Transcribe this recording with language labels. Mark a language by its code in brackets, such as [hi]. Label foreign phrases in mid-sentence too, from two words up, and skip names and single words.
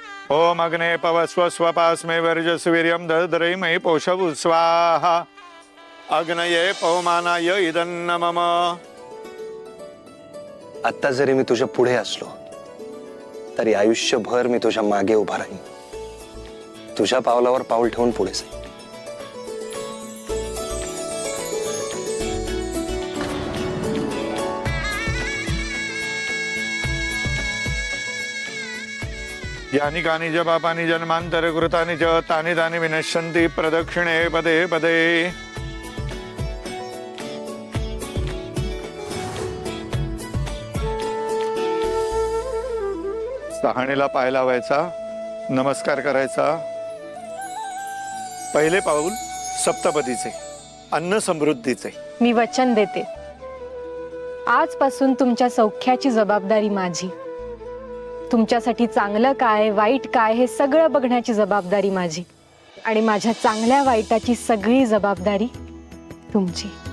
[sa] ओम अग्ने पवस्व स्वपास्मे वर्जस्वीर्यं ददरैमहि पोषवु स्वाहा अग्नये पवमानाय इदन्न मम. [mr] आता जरी मी तुझ्या पुढे असलो तरी आयुष्यभर मी तुझ्या मागे उभा राहीन. तुझ्या पावलावर पाऊल ठेवून पुढे जाईन. [sa] यानि कानि च पापानि जन्मांतर कृतानि च तानि तानि विनश्यन्ति प्रदक्षिणे पदे पदे. [mr] सहाणीला पाय लावायचा, नमस्कार करायचा. पहिले पाऊल सप्तपदीचे, अन्न समृद्धीचे. मी वचन देते, आजपासून तुमच्या सौख्याची जबाबदारी माझी. तुमच्यासाठी चांगलं काय वाईट काय हे सगळं बघण्याची जबाबदारी माझी. आणि माझ्या चांगल्या वाईटाची सगळी जबाबदारी तुमची.